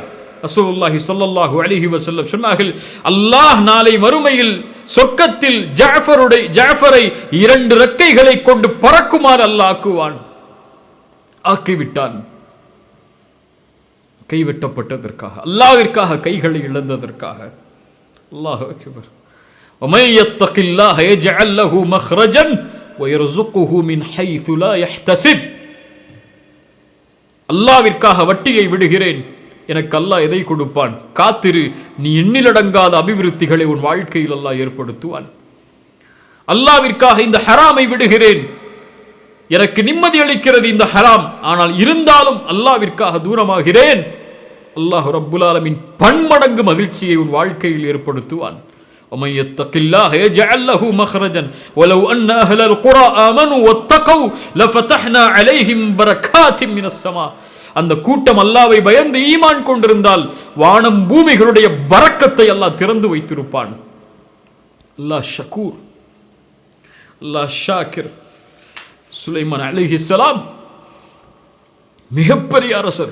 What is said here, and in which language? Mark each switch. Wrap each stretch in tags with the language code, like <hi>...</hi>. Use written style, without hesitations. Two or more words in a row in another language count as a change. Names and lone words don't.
<ar>رسول الله صلى الله عليه وسلم</ar> <ta>சொன்னார்கள், அல்லாஹ் நாளை மறுமையில் சொர்க்கத்தில் ஜஅஃபரை 2 ரெக்கைகளை கொண்டு பறக்குமாறு அல்லாஹ் ஆக்கிவிட்டான். கைவிட்டப்பட்டதற்காக, அல்லாஹ்விற்காக கைகளை இழந்ததற்காக.</ta> <ar>الله أكبر. وَمَن يَتَّقِ اللَّهَ يَجْعَل لَّهُ مَخْرَجًا وَيَرْزُقْهُ مِنْ حَيْثُ لَا يَحْتَسِبُ.</ar> <ta>அல்லாஹ்விற்காக வட்டியை விடுகிறேன், எனக்கு அல்லாஹ் எதை கொடுப்பான், காத்திரு, நீ எண்ணிலடங்காத அபிவிருத்திகளை உன் வாழ்க்கையில் அல்லாஹ் ஏற்படுத்துவான். அல்லாஹ்விற்காக இந்த ஹராமை விடுகிறேன், எனக்கு நிம்மதி அளிக்கிறது இந்த ஹராம், ஆனால் இருந்தாலும் அல்லாஹ்விற்காக தூரமாகிறேன்,</ta> <ar>الله رب العالمين</ar> <ta>பன்மடங்கு மகிழ்ச்சியை உன் வாழ்க்கையில் ஏற்படுத்துவான்.</ta> <ar>ومن يتق الله يجعل له مخرجا ولو ان اهل القرى امنوا واتقوا لفتحنا عليهم بركات من السماء.</ar> <ta>அந்த கூட்டம் அல்லாஹ்வை பயந்து ஈமான் கொண்டிருந்தால் வானம் பூமிகளுடைய பரக்கத்தை அல்லாஹ் திறந்து வைத்திருப்பான்.</ta> <ar>الله شكور، الله شاكر.</ar> <ta>சுலைமான் அலைஹிஸ்ஸலாம் மிகப்பெரிய அரசர்.</ta>